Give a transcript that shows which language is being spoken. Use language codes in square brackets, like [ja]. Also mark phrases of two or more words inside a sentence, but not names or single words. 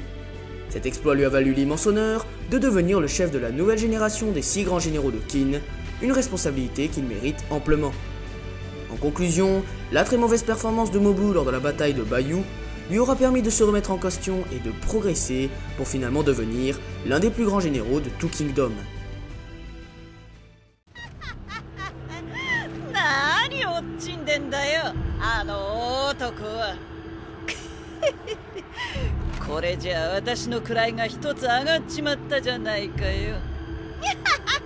[fr] Cet exploit lui a valu l'immense honneur de devenir le chef de la nouvelle génération des 6 grands généraux de Qin, une responsabilité qu'il mérite amplement. En conclusion, la très mauvaise performance de Mobu lors de la bataille de Bayou lui aura permis de se remettre en question et de progresser pour finalement devenir l'un des plus grands généraux de tout Kingdom. [ja] 何をっちんでんだよ、あの男は。これじゃあ私の位が一つ上がっちまったじゃないかよ。